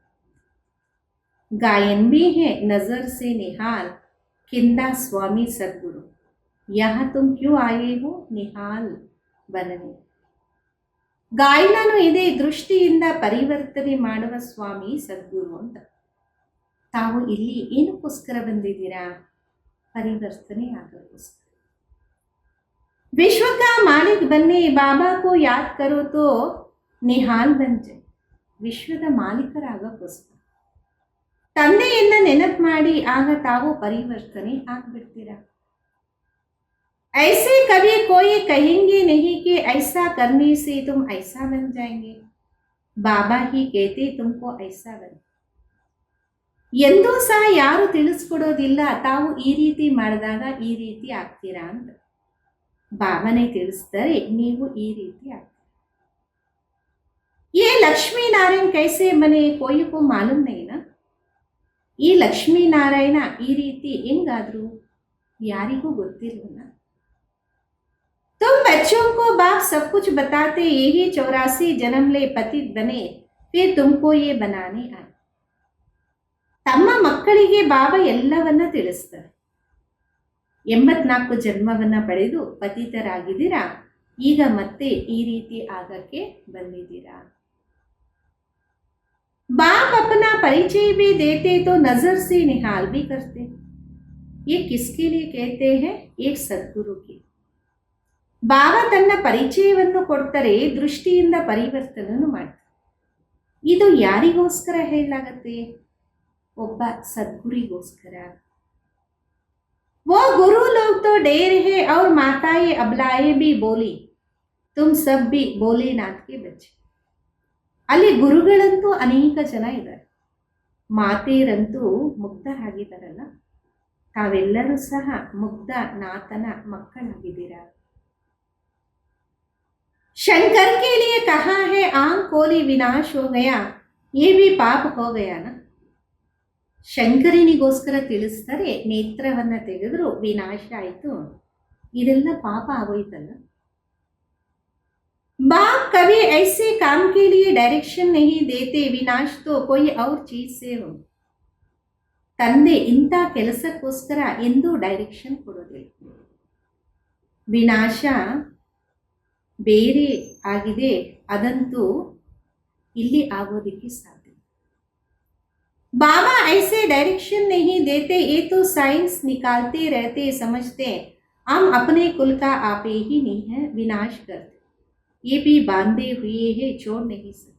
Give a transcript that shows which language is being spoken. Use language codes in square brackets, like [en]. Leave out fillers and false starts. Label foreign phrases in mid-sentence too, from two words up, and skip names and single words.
[hi] ಗಾಯನ್ भी है नजर से निहाल किंदा स्वामी सद्गुरु, यहाँ तुम क्यों आए हो निहाल बनने. [kn] ಗಾಯನನು ಇದೆ ದೃಷ್ಟಿಯಿಂದ ಪರಿವರ್ತನೆ ಮಾಡುವ ಸ್ವಾಮಿ ಸದ್ಗುರು ಅಂತ. ತಾವು ಇಲ್ಲಿ ಏನಕ್ಕೋಸ್ಕರ ಬಂದಿದ್ದೀರಾ? ಪರಿವರ್ತನೆ ಆಗೋಕ್ಕೋಸ್ಕರ. [hi] विश्व का मालिक बनने बाबा को याद करो तो निहाल बन जाए. [kn] ವಿಶ್ವದ ಮಾಲೀಕರಾಗೋಕ್ಕೋಸ್ಕರ ತಂದೆಯನ್ನ ನೆನಪು ಮಾಡಿ ಆಗ ತಾವು ಪರಿವರ್ತನೆ ಆಗ್ಬಿಡ್ತೀರಾ. [hi] ऐसे कभी कोई कहेंगे नहीं कि ऐसा करने से तुम ऐसा बन जाएंगे, बाबा ही कहते तुमको ऐसा बन. [kn] ಎಂದೂ ಸಹ ಯಾರು ತಿಳಿಸ್ಕೊಡೋದಿಲ್ಲ ತಾವು ಈ ರೀತಿ ಮಾಡಿದಾಗ ಈ ರೀತಿ ಆಗ್ತೀರಾ ಅಂತ. ಬಾಬಾನೇ ತಿಳಿಸ್ತಾರೆ, ನೀವು ಈ ರೀತಿ ಆಗ್ತೀರಾ. [hi] ये लक्ष्मी नारायण कैसे बने कोई को मालूम नहीं ना. [kn] ಈ ಲಕ್ಷ್ಮೀ ನಾರಾಯಣ ಈ ರೀತಿ ಹೆಂಗಾದ್ರು ಯಾರಿಗೂ ಗೊತ್ತಿಲ್ವಲ್ಲ. [hi] तुम बच्चों को बाप सब कुछ बताते, यही 84 जन्म ले पतित बने फिर तुमको ये बनाने आए. [kn] ತಮ್ಮ ಮಕ್ಕಳಿಗೆ ಬಾಬಾ ಎಲ್ಲವನ್ನ ತಿಳಿಸ್ತಾರೆ. 84 ಜನ್ಮವನ್ನ ಪಡೆದು ಪತಿತರಾಗಿದ್ದೀರಾ, ಈಗ ಮತ್ತೆ ಈ ರೀತಿ ಆಗಕ್ಕೆ ಬಂದಿದ್ದೀರಾ. [hi] बाप अपना परिचय भी देते तो नजर से निहाल भी करते. ये किसके लिए कहते हैं? एक सदगुरु की. [kn] ಬಾಬಾ ತನ್ನ ಪರಿಚಯವನ್ನು ಕೊಡ್ತಾರೆ, ದೃಷ್ಟಿಯಿಂದ ಪರಿವರ್ತನೆಯನ್ನು ಮಾಡ್ತಾರೆ. ಇದು ಯಾರಿಗೋಸ್ಕರ ಹೇಳಲಾಗತ್ತೆ? ಒಬ್ಬ ಸದ್ಗುರಿಗೋಸ್ಕರ. [hi] वो गुरु लोग तो ढेर है और माताएं अबलाएं भी बोली तुम सब भी भोलेनाथ के बच्चे. [kn] ಅಲ್ಲಿ ಗುರುಗಳಂತೂ ಅನೇಕ ಜನ ಇದ್ದಾರೆ, ಮಾತೆಯರಂತೂ ಮುಗ್ಧರಾಗಿದ್ದಾರಲ್ಲ, ತಾವೆಲ್ಲರೂ ಸಹ ಮುಗ್ಧ ನಾಥನ ಮಕ್ಕಳಾಗಿದ್ದೀರಾ. [hi] शंकर के लिए कहा है आंख खोली विनाश हो गया ये भी पाप हो गया ना. [kn] ಶಂಕರನಿಗೋಸ್ಕರ ತಿಳಿಸ್ತಾರೆ, ನೇತ್ರವನ್ನ ತೆಗೆದ್ರು ವಿನಾಶ ಆಯಿತು, ಇದೆಲ್ಲ ಪಾಪ ಆಗೋಯ್ತಲ್ಲ. [hi] बाप कभी ऐसे काम के लिए डायरेक्शन नहीं देते विनाश तो कोई और चीज से हो. [kn] ತಂದೆ ಇಂಥ ಕೆಲಸಕ್ಕೋಸ್ಕರ ಎಂದೂ ಡೈರೆಕ್ಷನ್ ಕೊಡೋದಿಲ್ಲ. ವಿನಾಶ ಬೇರೆ ಆಗಿದೆ, ಅದಂತೂ ಇಲ್ಲಿ ಆಗೋದಿಕ್ಕೆ ಸಾಧ್ಯ. [hi] बाबा ऐसे डायरेक्शन नहीं देते, ये तो साइंस निकालते रहते, समझते हम अपने कुल का आपे ही नहीं है विनाश करते, ये भी बांधे हुए है छोड़ नहीं सकते.